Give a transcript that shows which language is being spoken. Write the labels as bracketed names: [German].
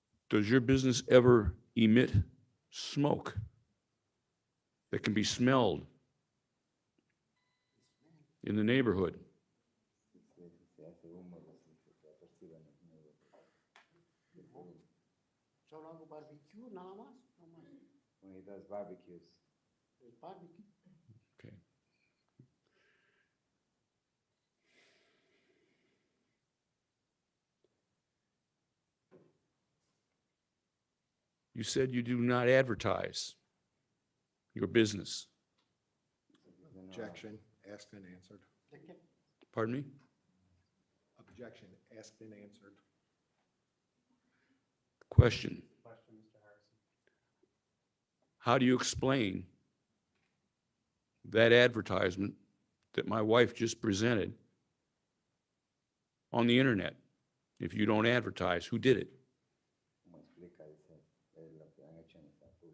[English] Does your business ever emit smoke that can be smelled in the neighborhood? [Spanish] Se hace humo, se percibe en el medio. Solo hago barbecue, nada más. No más. [English] When he does barbecues. [Spanish] El barbecue. [English] Okay. You said you do not advertise your business. Objection, asked and answered. [Spanish] ¿De qué? [English] Pardon me? Objection, asked and answered. Question. Question, Mr. Harrison. How do you explain that advertisement that my wife just presented on the internet? If you don't advertise, who did it? [Spanish] Como explica, dice, es lo que han hecho en esta